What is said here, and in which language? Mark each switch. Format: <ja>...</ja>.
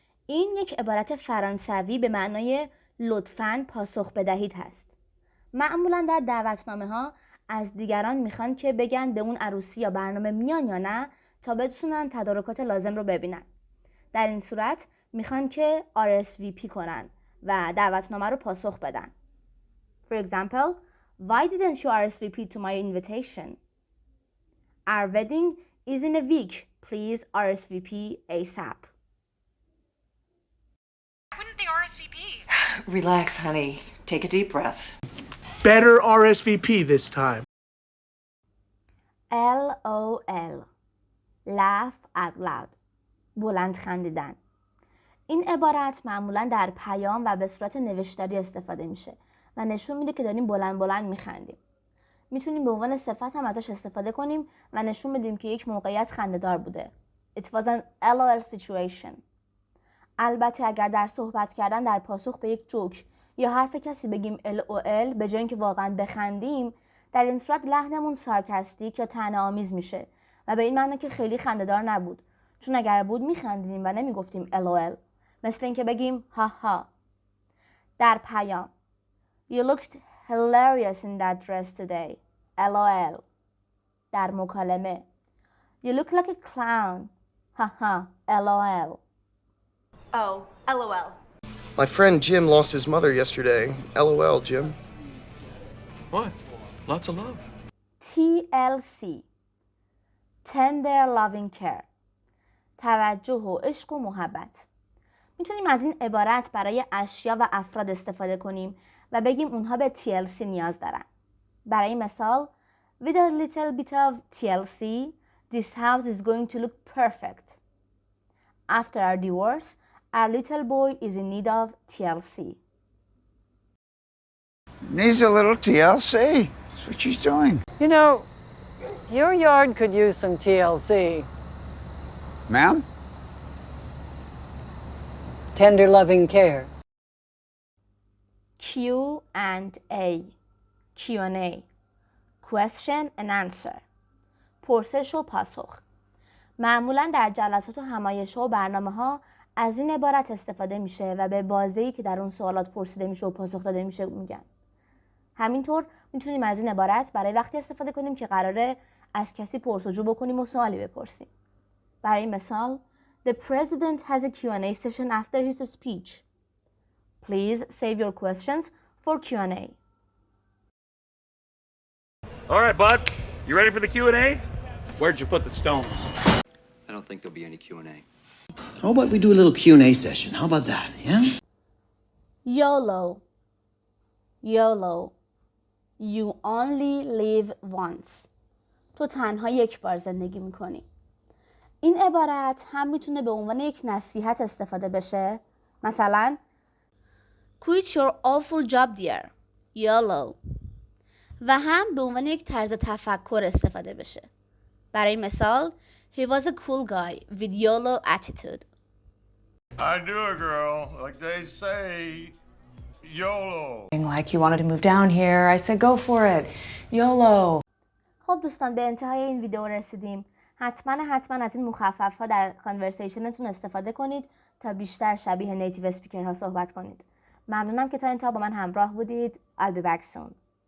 <fa>این یک عبارت فرانسوی به معنای لطفاً پاسخ بدهید هست. معمولاً در دعوتنامه ها از دیگران میخوان که بگن به اون عروسی یا برنامه میان یا نه تا بتونن تدارکات لازم رو ببینن. در این صورت میخوان که RSVP کنن و دعوتنامه رو پاسخ بدن.</fa> <en>For example, why didn't you RSVP to my invitation? Our wedding is in a week. Please RSVP ASAP. Wouldn't they RSVP? Relax, honey. Take a deep breath. Better RSVP this time. LOL. Laugh out loud.</en> <fa>بلند خندیدن. این عبارت معمولا در پیام و به صورت نوشتاری استفاده میشه و نشون میده که داریم بلند بلند میخندیم. میتونیم به عنوان صفت هم ازش استفاده کنیم و نشون بدیم که یک موقعیت خنده‌دار بوده.</fa> <en>It was an LOL situation.</en> <fa>البته اگر در صحبت کردن در پاسخ به یک جوک یا حرف کسی بگیم LOL به جای اینکه واقعا بخندیم، در این صورت لحنمون سارکاستیک یا طعنه‌آمیز میشه و به این معنی که خیلی خنده‌دار نبود، چون اگر بود میخندیدیم و نمیگفتیم LOL. مثل اینکه بگیم ها ها. در پیام</fa> <en>You looked hilarious in that dress today. LOL.</en> <fa>در مکالمه</fa> <en>You look like a clown. Ha ha. LOL. Oh, LOL. My friend Jim lost his mother yesterday. LOL, Jim. What? Lots of love. TLC. Tender loving care.</en> <fa>توجه و عشق و محبت. میتونیم از این عبارت برای اشیا و افراد استفاده کنیم و بگیم اونها به TLC نیاز دارن. برای مثال</fa> <en>With a little bit of TLC, this house is going to look perfect. After our divorce, our little boy is in need of TLC. Needs a little TLC. That's what she's doing. You know, your yard could use some TLC. Ma'am? Tender loving care. Q&A. Q&A. Question and answer.</en> <fa>پرسش و پاسخ. معمولا در جلسات و همایش‌ها و برنامه‌ها از این عبارت استفاده میشه و به بازه‌ای که در اون سوالات پرسیده میشه و پاسخ داده میشه میگن. همینطور میتونیم از این عبارت برای وقتی استفاده کنیم که قراره از کسی پرسجو بکنیم و سوالی بپرسیم. برای مثال</fa> <en>The president has a Q&A session after his speech. Please save your questions for Q&A. All right, bud. You ready for the Q&A? Where'd you put the stones? I don't think there'll be any Q&A. How about we do a little Q&A session? How about that, yeah? YOLO. YOLO. You only live once.</en> <fa>تو تنها یک بار زندگی میکنی. این عبارت هم میتونه به عنوان یک نصیحت استفاده بشه. مثلا</fa> <en>Quit your awful job dear. YOLO.</en> <fa>و هم به عنوان یک طرز تفکر استفاده بشه. برای مثال</fa> <en>He was a cool guy with YOLO attitude. I do it, girl. Like they say, YOLO. Like he wanted to move down here. I said go for it. YOLO.</en> <fa>خب دوستان به انتهای این ویدیو رسیدیم. حتما از این مخفف ها در کانورسیشنتون استفاده کنید تا بیشتر شبیه نیتیو اسپیکرها صحبت کنید. ممنونم که تا انتها با من همراه بودید.</fa> <en>I'll be back soon.</en>